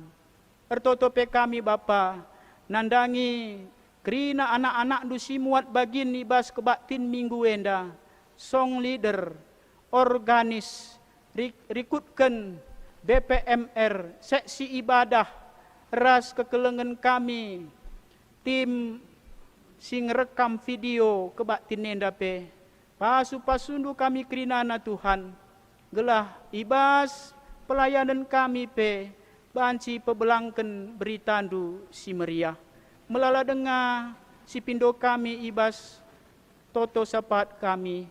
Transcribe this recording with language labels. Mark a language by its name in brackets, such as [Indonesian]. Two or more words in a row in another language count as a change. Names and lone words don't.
[Batak Karo] Ertotope kami Bapa, nandangi kerina anak-anak du si muat bagin ibas kebaktin minggu enda, [English] song leader, [Batak Karo] organis, rikutkan BPMR, [Indonesian] seksi ibadah, [Batak Karo] ras kekelengan kami, tim sing rekam video kebaktin nenda pe. Pasu-pasundu kami kerinana Tuhan. Gelah ibas pelayanan kami pe. Banci pebelangken beritandu si meriah. Melala dengar si pindo kami ibas toto sapat kami.